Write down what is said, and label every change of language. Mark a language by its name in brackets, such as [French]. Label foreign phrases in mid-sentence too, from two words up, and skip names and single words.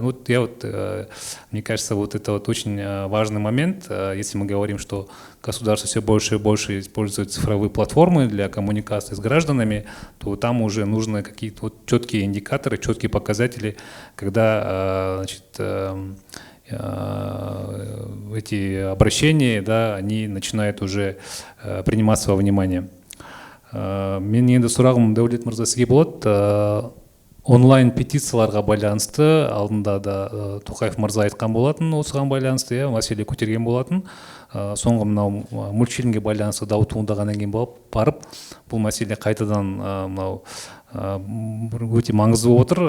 [Russian] Ну, вот я вот, мне кажется, вот это вот очень важный момент, если мы говорим, что государство все больше и больше использует цифровые платформы для коммуникации с гражданами, то там уже нужны какие-то вот четкие индикаторы, четкие показатели, когда, значит, эти обращения, да, они начинают уже приниматься во внимание. [Kazakh] Мен енді сұрағым Дәулет мырза сізге болады. Онлайн петицияларға байланысты алдында да Тоқаев мырза айтқан болатын, осыған байланысты, иә, мәселе көтерген болатын. Соңғы мынау мультфильмге байланысты дау туындағаннан кейін барып бұл мәселе қайтадан мынау өте маңызды болып отыр.